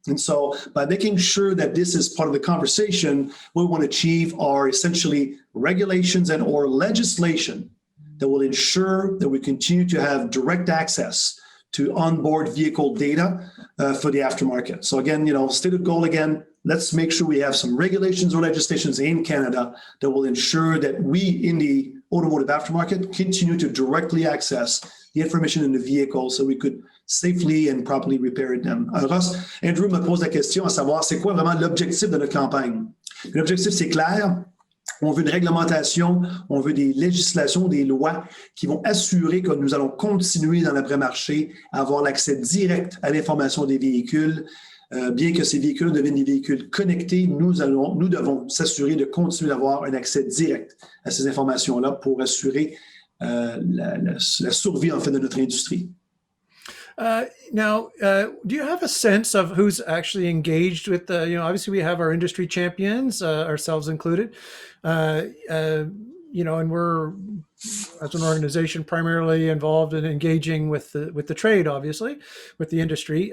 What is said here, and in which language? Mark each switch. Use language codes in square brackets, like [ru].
[en] And so by making sure that this is part of the conversation, what we want to achieve are essentially regulations and or legislation that will ensure that we continue to have direct access to onboard vehicle data for the aftermarket. So again, stated goal again, let's make sure we have some regulations or legislations in Canada that will ensure that we in the automotive aftermarket continue to directly access the information in the vehicle so we could safely and properly repair them. [fr] Ross, Andrew me pose la question à savoir c'est quoi vraiment l'objectif de notre campagne. L'objectif, c'est clair. On veut une réglementation, on veut des législations, des lois qui vont assurer que nous allons continuer dans l'après-marché à avoir l'accès direct à l'information des véhicules. Bien que ces véhicules deviennent des véhicules connectés, nous devons s'assurer de continuer d'avoir un accès direct à ces informations-là pour assurer la survie en fait de notre industrie. [en] Now, do you have a sense of who's actually engaged with the, obviously we have our industry champions, ourselves included, and we're, as an organization, primarily involved in engaging with the trade, obviously, with the industry.